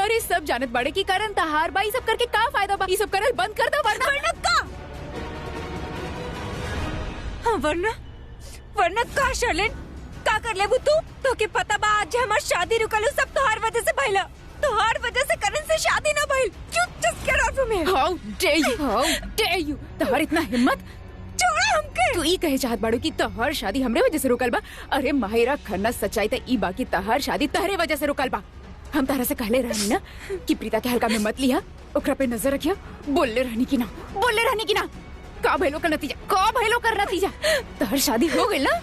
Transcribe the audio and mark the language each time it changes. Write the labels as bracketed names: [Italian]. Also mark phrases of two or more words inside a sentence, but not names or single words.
[Bhojpuri] अरे सब जानत बाड़े की करण तहार बा, ई सब करके का फायदा बा? ई सब करल बंद कर दो वरना का हाँ, वरना का शर्लिन का कर लेबू तू? तो के पता बा आज हमार शादी रुकलू सब तोहार वजह से भइला। तोहार वजह से करण से शादी ना भइल। [English] just get out from here. how dare you [Bhojpuri] तहार इतना हिम्मत? छोड़ हमके। तू ई कहे चाहत बाड़ू कि तहार शादी हमरे वजह से रुकल बा? अरे माहिरा खन्ना सच्चाई त ई बा कि तहार शादी तहरे वजह से रुकल बा। हम तारा से कहले रहनी ना कि प्रीता के हल्का में मत लिया, ओकरा पे नजर रखिया। बोलले रहनी की ना का भइलो का नतीजा तहर शादी हो गई ना।